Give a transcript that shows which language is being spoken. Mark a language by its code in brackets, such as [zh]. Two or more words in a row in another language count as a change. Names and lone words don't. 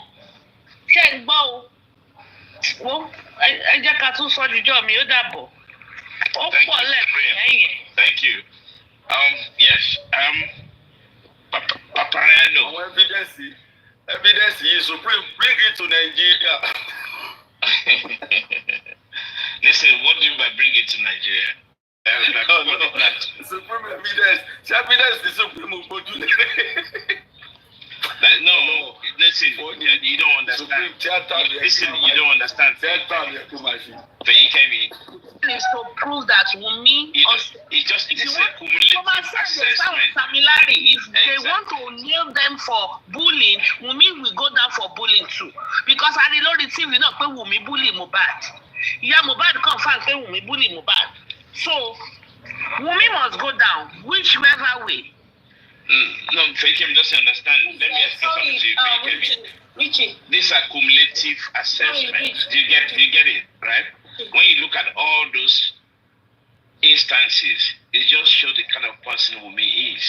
[yo] Ṣé ń gbọ́ o? Wo ẹ jẹ́ ká tún sọ jíjọ́ mi ó dàbọ̀. Ó pọ̀ lẹ́yìn. [en] Thank you. Yes. Paparano. Evidence is supreme. Bring it to Nigeria. Listen, what do you mean by bring it to Nigeria? No. Supreme evidence. Evidence is supreme. No, listen, you don't understand. Listen, you don't understand. Is to prove that Wumi it's a cumulative assessment. If they want to nail them for bullying, Wumi will go down for bullying too. Because I did not receive enough pé Wumi bully Mohbad. Yeah, Mohbad confirm pé Wumi bully Mohbad. So Wumi must go down, whichever way. No, Fakem doesn't understand. Let me explain something to you, Richie. This is a cumulative assessment. Do you get it, right? When you look at all those instances, it just shows the kind of person Wumi is.